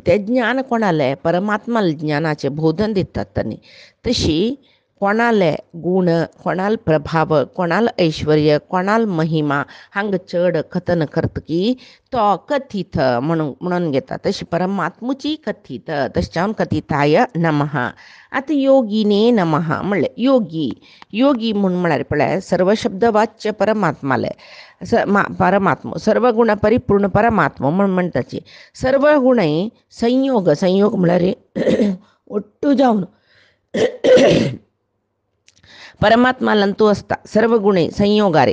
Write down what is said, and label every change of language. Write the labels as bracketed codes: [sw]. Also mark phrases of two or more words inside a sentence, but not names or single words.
[kok] ते ज्ञान कोणाले परमात्माल ज्ञानाचे बोधन दितात तांणी. तशी कोणाले गुण कोणाल प्रभाव कोणाल ऐश्वर्य कोणाल महिमा हांग चड कथन करतकी तो कथीत म्हणून घेता. तशी परमात्मुची कथीत तशें [sa] कथिताय नमः. [kok] आतां [sa] योगिने नमः [kok] म्हणलें योगी म्हूण म्हळ्यार पळय सर्व शब्द वाच्य परमात्माले परमात्म सर्व गुण परिपूर्ण परमात्मा म्हूण म्हणटाची. सर्व गुणय संयोग म्हळ्यार ಒಟ್ಟು जावन परमात्मालांतू असता सर्व गुणे संयोगारे.